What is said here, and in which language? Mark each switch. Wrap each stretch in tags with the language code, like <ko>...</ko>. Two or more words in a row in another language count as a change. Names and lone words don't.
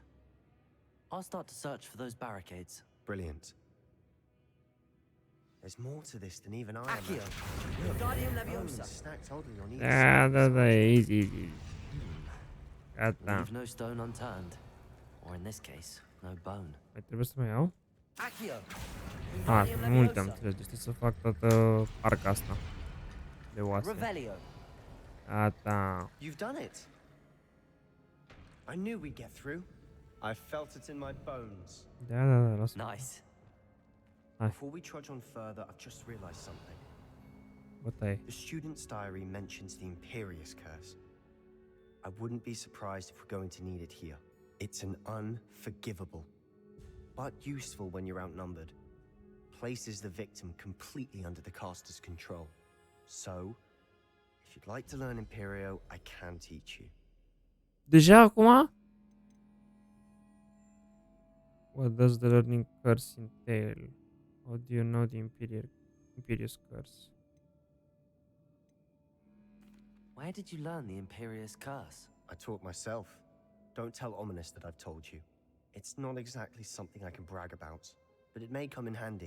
<en>I'll start to search for those barricades. Brilliant. There's more to this than even I Accio! imagined. Wingardium Bones Leviosa! stacked oddly on either</en> <ro>Da, easy. Gata.</ro> <en>Leave no stone unturned. Or in this case, no bone.</en> <ro>Mai trebuie să mai iau? Accio! Sunt multe, am înțeles. Deci trebuie să fac toată arca asta. De oase. Revelio! Gata.</ro> <en>You've done it. I knew we'd get through. I felt it in my bones.</en> <ro>Da, lasă.</ro> <en>Nice. Before we trudge on further, I've just realized something.</en> <ro>Bătaie.</ro> <en>The student's diary mentions the Imperious Curse. I wouldn't be surprised if we're going to need it here. It's an unforgivable, but useful when you're outnumbered. Places the victim completely under the caster's control. So, if you'd like to learn Imperio, I can teach you.</en> <ro>Deja acum?</ro> <en>What does the learning curse entail? How do you know the Imperious curse? Where did you learn the Imperious Curse? I taught myself. Don't tell Ominous that I've told you. It's not exactly something I can brag about, but it may come in handy.</en>